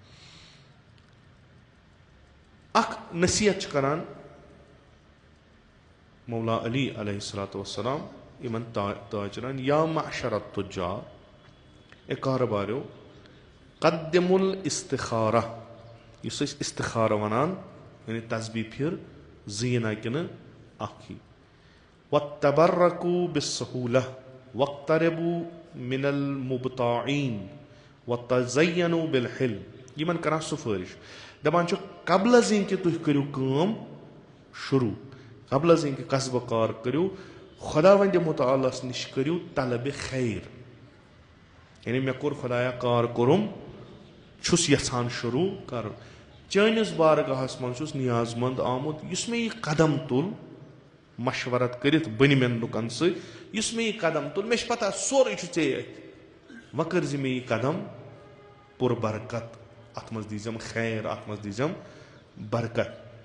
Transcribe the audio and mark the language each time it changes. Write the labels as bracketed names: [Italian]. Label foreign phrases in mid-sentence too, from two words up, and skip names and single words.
[Kashmiri] اکھ نصیحت چھِ کران مولا علی [Arabic] علیہ الصلوۃ والسلام [Kashmiri] یِمن تاجرن [Arabic] یا معشر التجار [Kashmiri] اے کارٕباریو [Arabic] قدموا الاستخارہ [Kashmiri] یُس أسۍ استخارہ وَنان یعنی تسبیح پھِر زٕے نہ کِنہٕ اکھ ہی [Arabic] وَتَبَرَّكُوا بِالسَّهُولَةِ وَاقْتَرِبُوا مِنَ الْمُبْتَاعِينَ وَتَزَيَّنُوا بِالْحِلْمِ [Kashmiri] یِمن کران سُفٲرِش دپان چھُ قبل از کہِ تُہۍ کٔرِو کٲم شروٗع قبل از کہِ قصبہٕ کار کٔرِو خۄدا وندِ مُتعالس نِش کٔرِو طلبِ خیر یعنی مےٚ کوٚر خۄدایا کار کوٚرُم چھُس یژھان شروٗع کرُن چٲنِس بارگاہس منٛز چھُس نیاز منٛد آمُت یُس مےٚ یہِ قدم تُل مشورت کٔرِتھ بٔنمٮ۪ن لُکن سۭتۍ یُس مےٚ یہِ قدم تُل مےٚ چھِ پتہ سورُے چھُ ژےٚ أتھۍ وۄنۍ کٔرۍ زِ مےٚ یہِ قدم پُر برکت اتھ منٛز دیٖزٮ۪م خیر اتھ منٛز دیٖزٮ۪م برکت